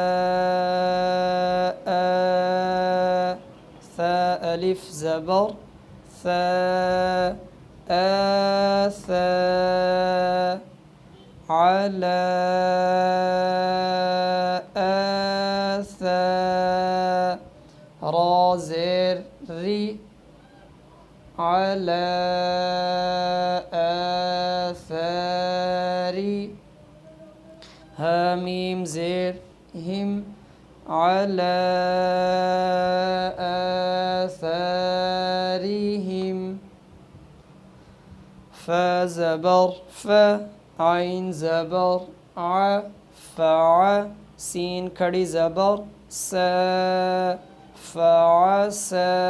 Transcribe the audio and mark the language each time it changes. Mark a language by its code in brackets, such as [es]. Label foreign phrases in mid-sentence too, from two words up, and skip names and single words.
[ur] ثا الف زبر ثا ثا علا ثا را زیر ری علا آثاری. حمیم زیر ہم علا آثارہم. فا زبر فا عین زبر ع فع سین کھڑی زبر سا فعسا.